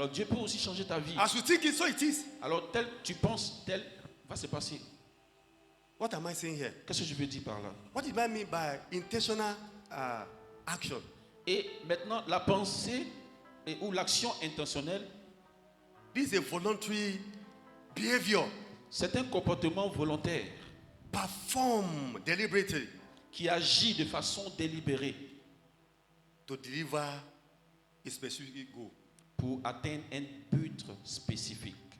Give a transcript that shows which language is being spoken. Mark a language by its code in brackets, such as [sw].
[fr] Alors Dieu peut aussi changer ta vie. [en] As you think it, so it is. [fr] Alors tel tu penses, tel va se passer. [en] What am I saying here? [fr] Qu'est-ce que je veux dire par là? [en] What did I mean by intentional action? [fr] Et maintenant, la pensée ou l'action intentionnelle, [en] This is a voluntary behavior. [fr] c'est un comportement volontaire [en] Perform deliberately [fr] qui agit de façon délibérée [en] to deliver a specific goal. [fr] pour atteindre un but spécifique.